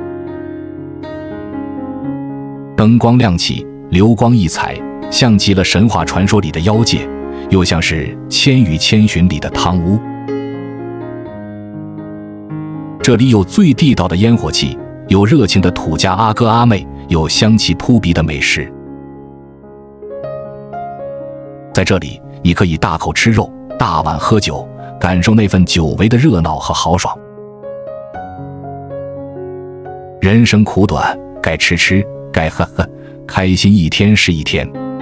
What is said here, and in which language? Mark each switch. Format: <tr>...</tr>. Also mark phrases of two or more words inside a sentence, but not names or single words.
<zh>燈光亮起，流光溢彩，像極了神話傳說裡的妖界，又像是《千與千尋》裡的湯屋。這裡有最地道的煙火氣，有熱情的土家阿哥阿妹，有香氣撲鼻的美食。在這裡，你可以大口吃肉，大碗喝酒，感受那份久違的熱鬧和豪爽。人生苦短，該吃吃，該喝喝，開心一天是一天。</zh>